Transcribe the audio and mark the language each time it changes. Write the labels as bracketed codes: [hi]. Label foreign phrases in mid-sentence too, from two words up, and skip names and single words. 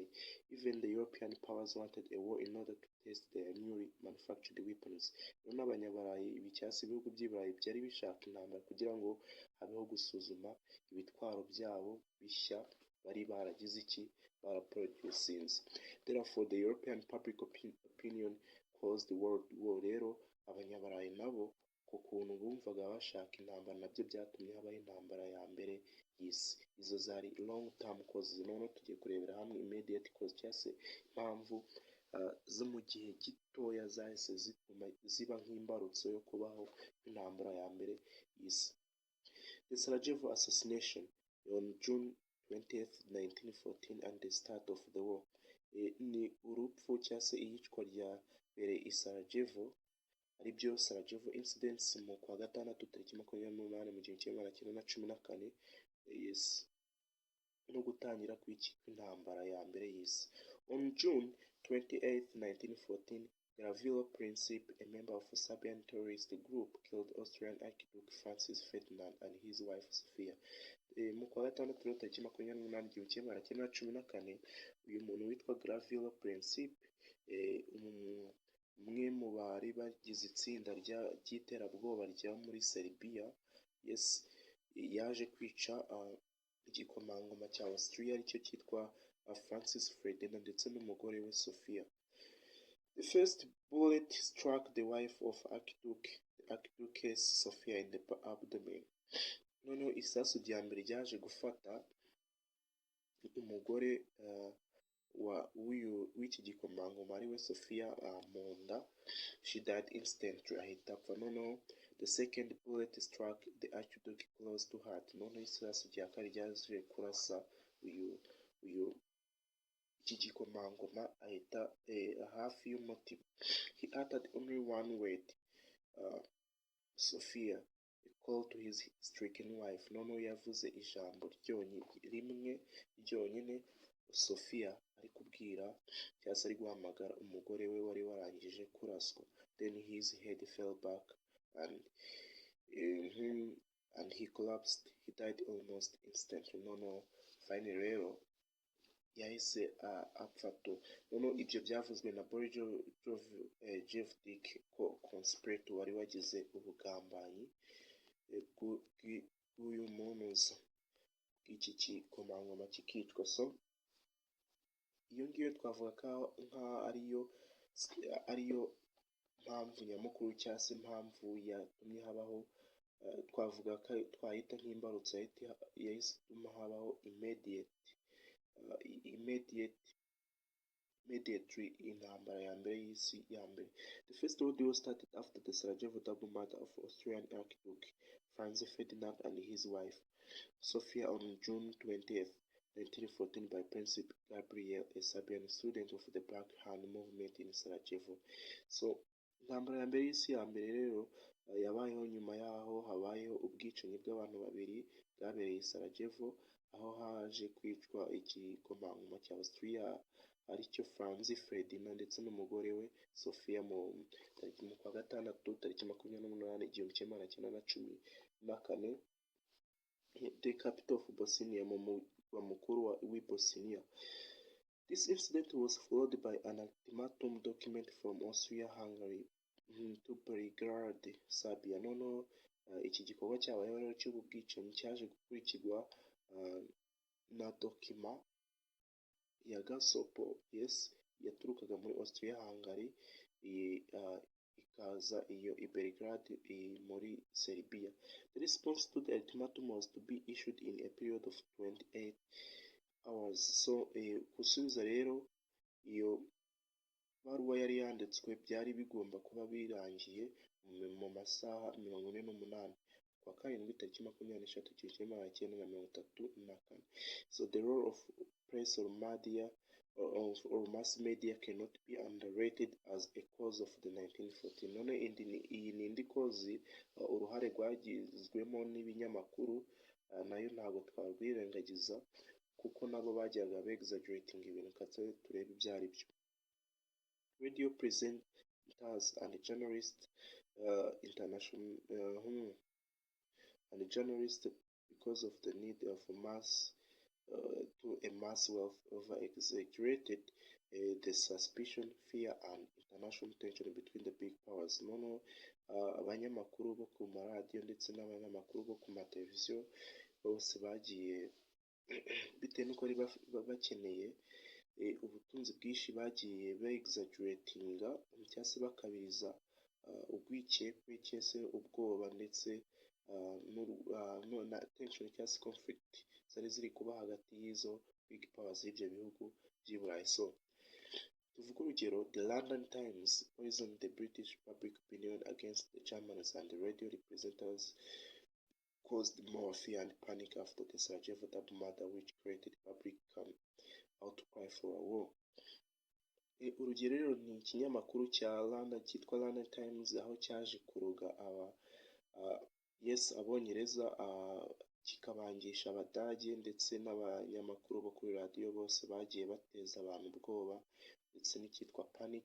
[en] Even the European powers wanted a war in order to test their newly manufactured weapons. [rw] None Abanyaburayi cyangwa se ibihugu by'Iburayi byari bishaka intambara kugira ngo habeho gusuzuma ibitwaro byabo bishya bari baragize baraproducinze. [en] Therefore the European public opinion caused the world war. [rw] Rero Abanyaburayi nabo ku kuntu bumvaga bashaka intambara nabyo byatumye habaho intambara ya mbere y'isi. Izo zari [en] long term causes. [rw] Noneho tugiye kurebera hamwe [en] immediate cause [rw] cyangwa se impamvu zo mu gihe gitoya zahise zituma ziba nk'imbarutso yo kubaho intambara ya mbere y'isi. [en] The Sarajevo assassination on June 20th 1914 and the start of the war. [rw] Ni urupfu cyangwa se iyicwa rya mbere i Sarajevo, aribyo Sarajevo incidents mu kwa gatandatu tariki 28 mu 1914. Yes, no gutangira kw'intambara ya mbere y'isi. [en] On June 28, 1914, Gavrilo Princip, a member of a Serbian terrorist group, killed Austrian Archduke Francis Ferdinand and his wife Sophia. [rw] Mu kwa gatandatu rero tariki 28, 1914, uyu muntu witwa Gavrilo Princip, umwe mu bari bagize itsinda ry'iterabwoba rya muri Serbia, yes, yaje kwica igikomangoma cya Austria aricyo cyitwa Francis Ferdinand ndetse n'umugore we Sophia. [en] The first bullet struck the wife of Archduchess Sophia in the abdomen. [rw] Noneho isasu rya mbere ryaje gufata umugore w'iki gikomangoma ari we Sophia mu nda. [en] She died instantly, [rw] ahita apfa. [en] Noneho the second bullet struck the Archduke close to heart. [rw] Noneho isasu rya kabiri ryaje kurasa iki gikomangoma ahita hafi y'umutima. [en] He uttered only one word, Sophia, a call to his stricken wife. [rw] Noneho yavuze ijambo rimwe ryonyine, Sophia, ari kubwira cyangwa se ari guhamagara umugore we wari warangije kuraswa. [en] Then his head fell back and he collapsed. He died almost instantly. [rw] Noneho finally rero yahise apfato. Noneho ibyo byavuzwe na Borjevdik conspirator wari wagize ubugambanyi bw'uyu munuza bw'iki gikomangoma kikicwa. So iyo ngiyo twavuga nk'aho ariyo mpamvu nyamukuru cyangwa se impamvu yatumye habaho, twavuga ko twahita nk'imbarutso yahise ituma habaho immediately intambara ya mbere y'isi ya mbere. [en] The first World War started after the Sarajevo double murder of Austrian Archduke Franz Ferdinand and his wife Sophia on June 20th, 1914 by Princip Gabriel, a Serbian student of the Black Hand movement in Sarajevo. [rw] So intambara ya mbere y'isi ya mbere rero yabayeho nyuma yaho habayeho ubwicanyi bw'abantu babiri bwabereye i Sarajevo, aho haje kwicwa igikomangoma cya Austria aricyo Franz Ferdinand ndetse n'umugore we Sophia mu kwa gatandatu tariki 28, 1914. [en] The capital of Bosnia, [rw] mu murwa mukuru w'i Bosnia. [en] This incident was followed by an ultimatum document from Austria-Hungary to Belgrade, Serbia. [rw] Noneho iki gikorwa cyabayeho rero cy'ubwicanyi cyaje gukurikirwa na dokima ya gasopo, yes, yaturukaga muri Austria-Hungary ikaza iyo i Belgrade muri Serbia. [en] The response to the ultimatum was to be issued in a period of 28 hours. [rw] So gusubiza rero iyo baruwa yari yanditswe byari bigomba kuba birangiye mu masaha 48 kwa karindwi tariki 23, 1934. [en] So the role of press or mass media cannot be underrated as a cause of the 1914. [rw] None iyi ni indi kozi uruhare rwagizwemo n'ibinyamakuru nayo ntabwo twabwirengagiza kuko nabo bajyaga exaggerating ibintu. Katse turebe ibyo ari byo. [en] Radio presenters and journalists because of the need of mass wealth over exaggerated the suspicion, fear and international tension between the big powers. [rw] Noneho abanyamakuru bo ku maradiyo ndetse n'abanyamakuru bo ku mateleviziyo bose bagiye bitewe n'uko bakeneye ubutunzi bwinshi, bagiye exaggeratinga cyangwa se bakabiriza urwikekwe cyangwa se ubwoba ndetse na tension cyangwa se conflict zari ziri kuba hagati y'izo [en] big powers [rw] y'ibyo bihugu by'i Burayi. So tuvuga urugero, [en] the London Times poisoned the British public opinion against the Germans and the radio representers caused more fear and panic after the Sarajevo double murder, which created public outcry for a war. [rw] Urugero rero ni ikinyamakuru cyitwa London Times, aho cyaje kuroga abongereza, kikabangisha abadage ndetse n'abanyamakuru bo kuri radiyo bose bagiye bateza abantu ubwoba, ndetse n'icyitwa panic.